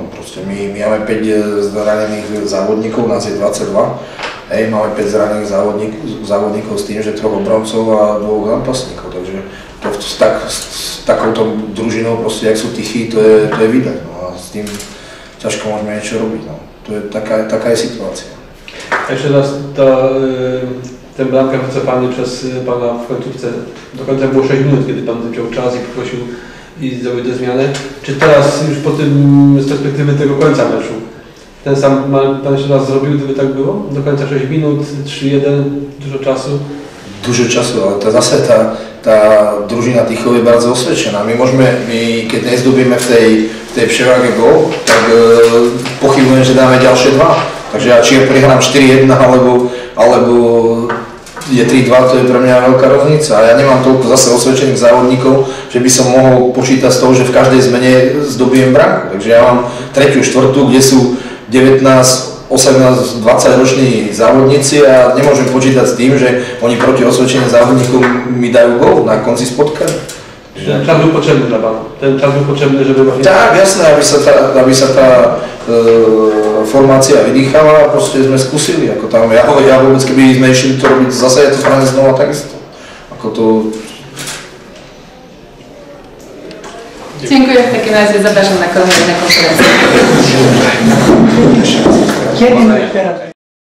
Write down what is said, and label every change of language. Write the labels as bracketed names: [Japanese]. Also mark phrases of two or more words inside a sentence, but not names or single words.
[Slovak] Proste my máme 5 zranených závodníkov, nás je 22, máme 5 zranených závodníkov s tým, že 3 obrancov a 2 zápasníkov, takže to s takouto družinou, proste, jak sú Tychy, to je vidať, no a s tým ťažko môžeme niečo robiť, no. To je taká je sytuacja. [Polish] Jeszcze raz, ten bramkę wycofany przez pana w końcówce, do końca było 6 minut, kiedy pan wziął czas i poprosił i zrobił tę zmianę. Czy teraz już po tym, z perspektywy tego końca meczu, ten sam pan jeszcze raz zrobił, gdyby tak było? Do końca 6 minut, 3-1, dużo czasu? Dużo czasu, [Slovak] ale to zase tá družina Tychov je bardzo osvedčená. My keď nezdobíme v tej převáge gól, tak pochybujem, že dáme ďalšie 2. Takže ja či prehrám 4-1 alebo je 3-2, to je pre mňa veľká roznica. A ja nemám toľko zase osvedčených závodníkov, že by som mohol počítať z toho, že v každej zmene zdobijem bránku. Takže ja mám 3., 4., kde sú 19, 18, 20 roční závodníci a nemôžem počítať s tým, že oni proti osvedčeným závodníkom mi dajú gól na konci spotkania. Takže [Polish] Ten czas był potrzebny dla Pana. Ten czas był potrzebny, żeby właśnie... [Slovak] Tak, jasné, aby sa tá formácia vydýchala, proste sme skúsili, ako tam, ja vôbec, keby sme išli to robiť zase, je to správne znova takisto. Ako to... [Polish] Dziękuję, w takim razie zapraszam na kolejne konferencje. Kiedy